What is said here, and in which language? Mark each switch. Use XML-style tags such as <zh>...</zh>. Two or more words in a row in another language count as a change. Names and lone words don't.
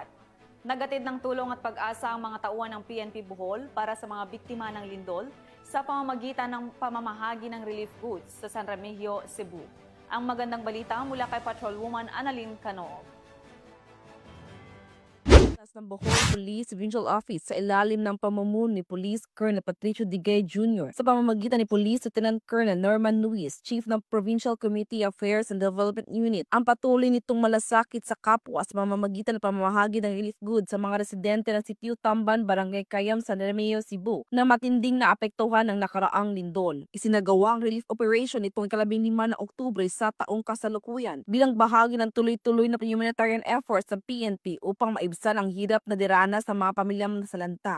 <tl>Nagatid ng tulong at pag-asa ang mga tauhan ng PNP Bohol para sa mga biktima ng lindol sa pamamagitan ng pamamahagi ng</tl> <en>relief goods</en> <tl>sa San Remigio, Cebu. Ang magandang balita mula kay Patrolwoman Annalyn Cano. Ng Bohol Police Provincial Office sa ilalim ng pamumuno ni Police Colonel Patricio Digay Jr. sa pamamagitan ni Police Lieutenant Colonel Norman Luis, Chief ng Provincial Committee Affairs and Development Unit, ang patuloy nitong malasakit sa kapwa sa pamamagitan ng pamamahagi ng</tl> <en>relief goods</en> <tl>sa mga residente ng Sitio Tamban, Barangay Cayam, San Remigio, Cebu na matinding naapektuhan ng nakaraang lindol. Isinagawa ang relief operation nitong 15 na Oktubre sa taong kasalukuyan bilang bahagi ng tuloy-tuloy na</tl> <en>humanitarian efforts</en> <tl>ng PNP upang maibsan ang hirap na diranas sa mga pamilyang nasalanta.</tl>